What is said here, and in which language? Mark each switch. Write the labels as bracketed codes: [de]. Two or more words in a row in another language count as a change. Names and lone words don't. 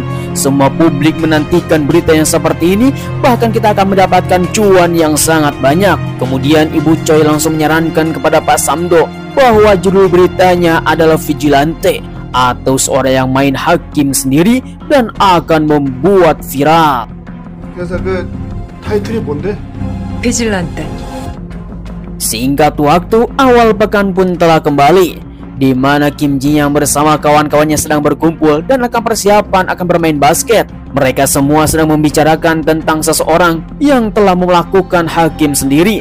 [id] Semua publik menantikan berita yang seperti ini, bahkan kita akan mendapatkan cuan yang sangat banyak. Kemudian Ibu Choi langsung menyarankan kepada Pak Samdo bahwa judul beritanya adalah Vigilante, atau seorang yang main hakim sendiri dan akan membuat viral. [ko] 그래서 그 타이틀이 뭔데? 비질란테. [id] Singkat waktu, awal pekan pun telah kembali, di mana Kim Ji Young bersama kawan-kawannya sedang berkumpul dan akan persiapan akan bermain basket. Mereka semua sedang membicarakan tentang seseorang yang telah melakukan hakim sendiri.